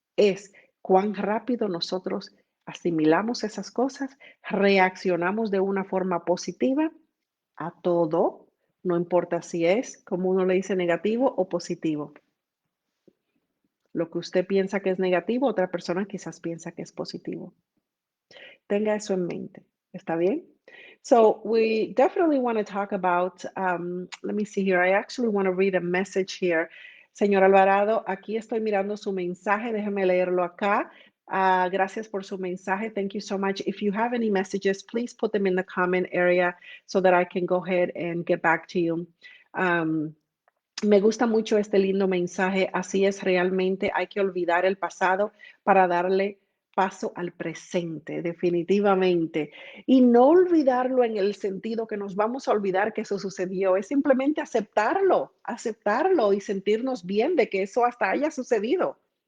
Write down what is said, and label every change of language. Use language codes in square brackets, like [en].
[es] Es cuán rápido nosotros asimilamos esas cosas, reaccionamos de una forma positiva a todo, no importa si es, como uno le dice, negativo o positivo. Lo que usted piensa que es negativo, otra persona quizás piensa que es positivo. Tenga eso en mente. ¿Está bien? [en] So we definitely want to talk about, let me see here. I actually want to read a message here. [es] Señor Alvarado, aquí estoy mirando su mensaje. Déjeme leerlo acá. Gracias por su mensaje. [en] Thank you so much. If you have any messages, please put them in the comment area so that I can go ahead and get back to you. [es] Me gusta mucho este lindo mensaje. Así es realmente. Hay que olvidar el pasado para darle paso al presente, definitivamente. Y no olvidarlo en el sentido que nos vamos a olvidar que eso sucedió. Es simplemente aceptarlo y sentirnos bien de que eso hasta haya sucedido.